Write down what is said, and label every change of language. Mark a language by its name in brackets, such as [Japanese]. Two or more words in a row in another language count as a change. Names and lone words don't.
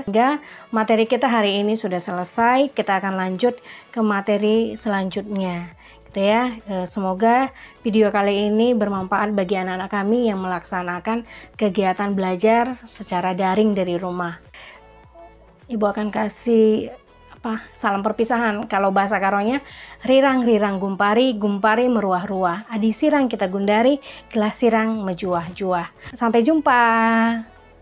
[Indonesian] Hingga materi kita hari ini sudah selesai, kita akan lanjut ke materi selanjutnya. Gitu ya. Semoga video kali ini bermanfaat bagi anak-anak kami yang melaksanakan kegiatan belajar secara daring dari rumah. Ibu akan kasih salam perpisahan. Kalau bahasa Karonya, [Batak Karo] rirang-rirang gumpari, gumpari meruah-ruah. Adi sirang kita gundari, gelas sirang mejuah-juah. [Indonesian] Sampai jumpa.